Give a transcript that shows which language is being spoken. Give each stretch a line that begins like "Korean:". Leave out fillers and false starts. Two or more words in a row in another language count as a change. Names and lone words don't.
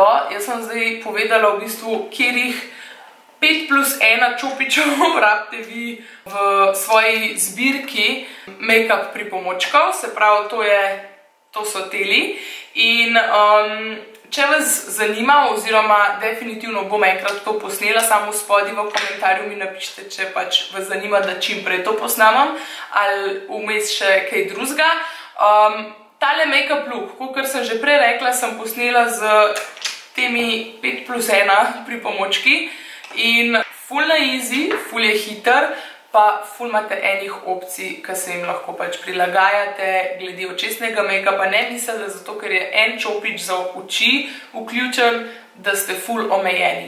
Slovenian: Jaz sem zdaj povedala v bistvu, kjerih 5+1 čopičev rabite vi v svoji zbirki make-up pripomočkov, se pravi, to so teli. In če vas zanima, oziroma definitivno bom enkrat to posnela, samo spodaj v komentarju mi napišite, če pač vas zanima, da čim prej to posnamem, ali vmes še kaj drugega. Tale
English: make-up look,
Slovenian: kakor sem že prej rekla, sem posnela z temi 5+1 pripomočki in ful na easy, ful je hiter, pa ful imate enih opcij, ki se jim lahko pač prilagajate glede očesnega make-upa. Ne mislite, zato ker je en čopič za oči vključen, da ste ful omejeni.